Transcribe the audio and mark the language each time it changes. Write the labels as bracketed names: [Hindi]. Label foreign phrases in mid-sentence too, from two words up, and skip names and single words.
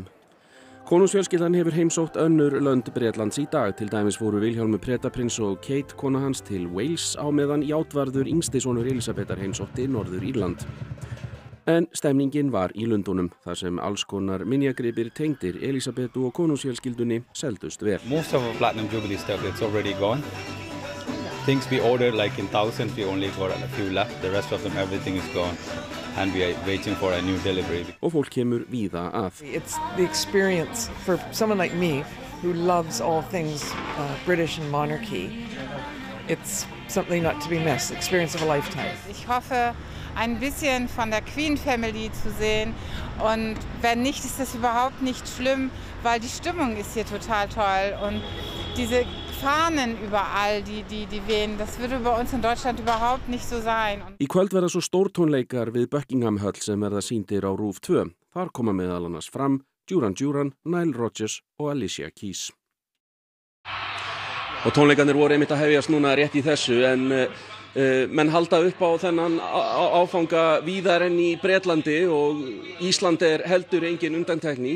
[Icelandic] Konungsfjölskyldan hefur heimsótt önnur lönd Bretlands í dag, til dæmis fóru Vilhjálmur Bretaprins og Kate kona hans til Wales á meðan játvarður yngsti sonur Elísabetar heimsótti Norður Írland. En stemningin var í Lundúnum, þar sem alls konar minjagripir tengdir Elísabetu og konungsfjölskyldunni seldust vel. [English] Most of our Platinum Jubilee stuff it's already gone. Things we ordered like in thousands, we only got a few left. The rest of them, everything is gone. And we are waiting for a new delivery. [Icelandic] Og fólk kemur víða að. [English] It's the experience for someone like me who loves all things British and monarchy. It's something not to be missed, experience of a lifetime. [German] Ich hoffe, ein bisschen von der Queen Family zu sehen und wenn nicht, ist das überhaupt nicht schlimm, weil die Stimmung ist hier total toll und diese Fahnen überall, die wehen, das würde bei uns in Deutschland überhaupt nicht so sein. [Icelandic] Í kvöld verða svo stórtónleikar við Buckingham Höll sem verða sýndir á RÚV 2. Þar koma meðal annars fram Duran Duran, Nile Rodgers og Alicia Keys. Og tónleikarnir voru einmitt að hefjast núna rétt í þessu en menn halda upp á þennan áfanga víðar enn í Bretlandi og Ísland heldur engin undantekning.